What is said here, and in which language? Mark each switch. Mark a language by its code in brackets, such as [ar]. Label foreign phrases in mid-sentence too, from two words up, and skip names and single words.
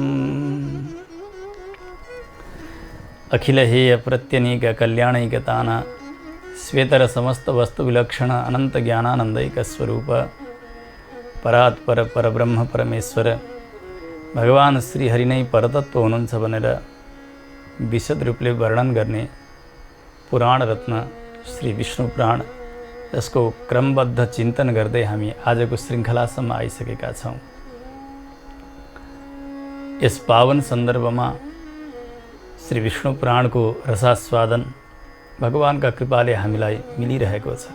[sa] अखिलहेय प्रत्यनीक कल्याणैकतान श्वेतर समस्त वस्तु विलक्षण अनंत ज्ञानानंदैक स्वरूप परात्पर परब्रह्म परमेश्वर भगवान श्री हरि [ne] नै परतत्व हुनुहुन्छ भनेर विशद रूपले वर्णन गर्ने पुराण रत्न श्री विष्णु पुराण, यसको क्रमबद्ध चिन्तन गर्दै हामी आजको श्रृङ्खलासम्म आइसकेका छौँ। यस पावन सन्दर्भमा श्री विष्णु पुराणको रसास्वादन भगवानका कृपाले हामीलाई मिलिरहेको छ।